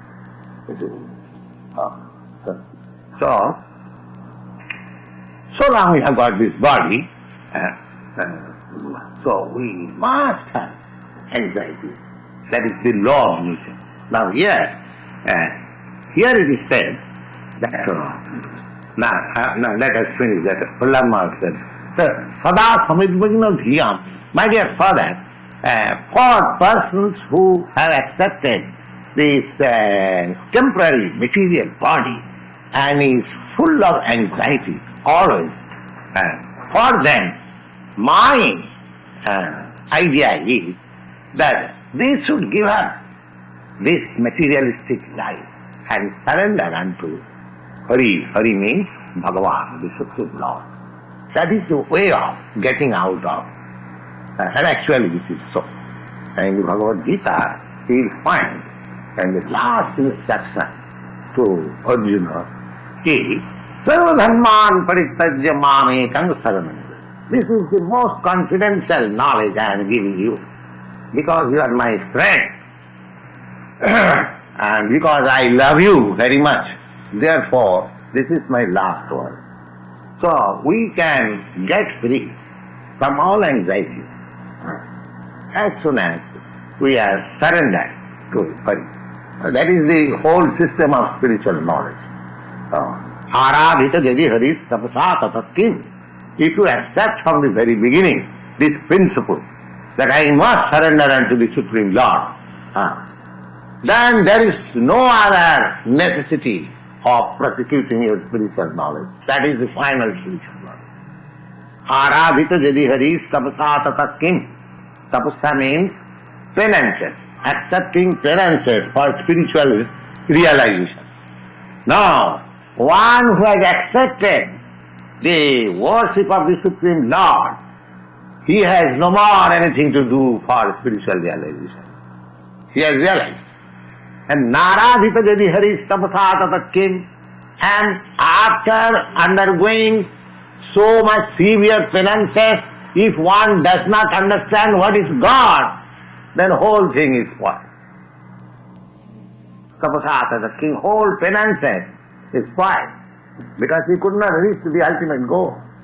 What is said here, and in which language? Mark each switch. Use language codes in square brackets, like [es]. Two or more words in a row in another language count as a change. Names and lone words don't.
[en] So now we have got this body, so we must have anxiety. That is the law of nature. Now here it is said that, now let us finish that. Prahlad Maharaj said, [sa] Sada samidvagna dhyam. [en] My dear father, for persons who have accepted this temporary material body and is full of anxiety always, for them, my idea is that they should give up this materialistic life and surrender unto Hari. Hari means Bhagavan, the Supreme Lord. That is the way of getting out of. And actually this is so. And in the Bhagavad-gita, he will find, and the last instruction to Arjuna is, [sa] Sarva dharman parityajya mamekam saranam. [en] This is the most confidential knowledge I am giving you, because you are my friend, and because I love you very much. Therefore, this is my last word. So we can get free from all anxiety as soon as we are surrendered to Hari. That is the whole system of spiritual knowledge. [sa] Aradhita jadi Hari tapasa tatatkim. [en] If you accept from the very beginning this principle that I must surrender unto the Supreme Lord, then there is no other necessity of prosecuting your spiritual knowledge. That is the final spiritual knowledge. [sa] Aradhita jadi Hari tapasa tatatkim. [en] Tapasa means penances, accepting penances for spiritual realization. Now, one who has accepted the worship of the Supreme Lord, he has no more anything to do for spiritual realization. He has realized. [sa] And Naradhita jadi Hari tapasa tatatkim, [en] and after undergoing so much severe penances, if one does not understand what is God, then whole thing is spoiled. [sa] Tapasa tatatkim, [en] whole penances is spoiled, because he could not reach to the ultimate goal.